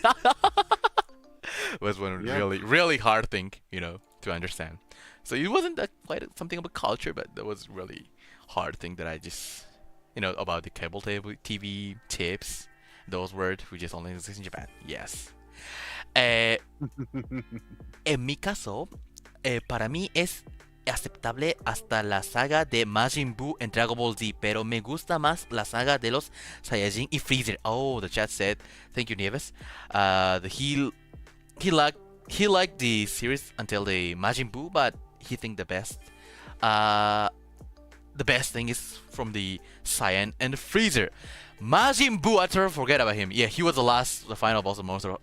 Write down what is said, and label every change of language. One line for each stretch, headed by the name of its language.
English: It was one really hard thing, to understand. So it wasn't that quite something about culture, but that was really hard thing that I just, about the cable TV tips. Those words which just only exist in Japan. Yes.
Spanish: En mi caso, para mí es aceptable hasta la saga de Majin Buu en Dragon Ball Z, pero me gusta más la saga de los Saiyajin y Freezer.
English: Oh, the chat said, thank you, Nieves. He liked the series until the Majin Buu, but he think the best thing is from the Saiyan and Freezer. Majin Buu, I totally forget about him. Yeah, he was the final boss of Monster.